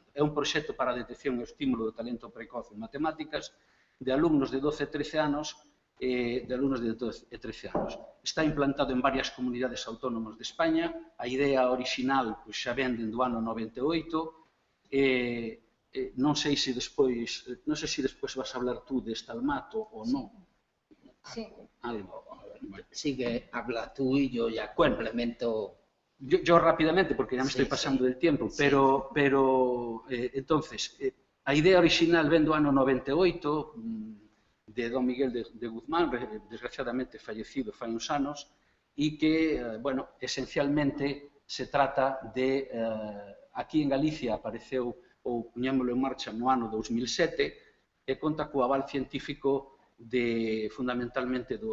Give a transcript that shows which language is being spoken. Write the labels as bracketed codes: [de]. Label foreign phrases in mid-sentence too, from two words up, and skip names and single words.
[gl] É un proxecto para a detección e o estímulo do talento precoz en matemáticas de alumnos de 12 e 13 anos Está implantado en varias comunidades autónomas de España. A idea original xa ven dende o ano 98. Non sei se despois vas a [es] hablar tú [gl] de Stalmat ou non. [es] Sí. Algo. Sigue, habla tú y yo ya complemento. Yo rápidamente, porque ya me estoy Sí, pasando sí. del tiempo, Sí. [gl] pero entonces, a idea original ven do ano 98, de don Miguel de Guzmán, desgraciadamente fallecido fai uns anos, e que, bueno, esencialmente [es] se trata de, [gl] aquí en Galicia apareceu, ou puñémolo en marcha no ano 2007, e conta co aval científico de, fundamentalmente,